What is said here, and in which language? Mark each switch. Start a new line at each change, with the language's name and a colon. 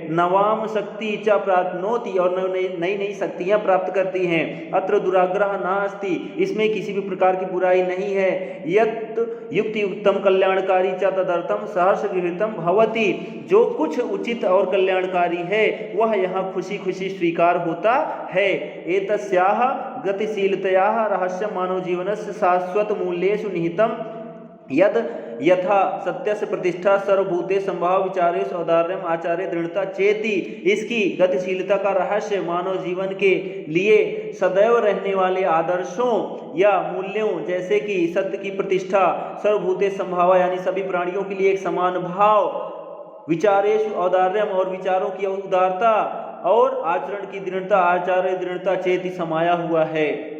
Sanskrit: नवाम शक्ति च प्राप्नोति,
Hindi: और नई नई शक्तियां प्राप्त करती हैं।
Sanskrit: अत्र दुराग्रह नास्ति,
Hindi: इसमें किसी भी प्रकार की बुराई नहीं है।
Sanskrit: यत् युक्ति युक्तम कल्याणकारी च तदर्थम सहर्ष गृहीतम भवति,
Hindi: जो कुछ उचित और कल्याणकारी है वह यहाँ खुशी खुशी स्वीकार होता है।
Sanskrit: एतस्याः गतिशीलतयाः रहस्यं मानव जीवनस्य शाश्वत मूल्येषु निहितम् यद यथा सत्यस्य प्रतिष्ठा सर्वभूते संभाव विचारेषु औदार्यम आचार्य दृढ़ता चेति।
Hindi: इसकी गतिशीलता का रहस्य मानव जीवन के लिए सदैव रहने वाले आदर्शों या मूल्यों, जैसे कि सत्य की प्रतिष्ठा, सर्वभूते संभाव यानी सभी प्राणियों के लिए एक समान भाव,
Sanskrit: विचारेषु औदार्यम
Hindi: और विचारों की उदारता, और आचरण की दृढ़ता,
Sanskrit: आचार्य दृढ़ता चेति
Hindi: समाया हुआ है।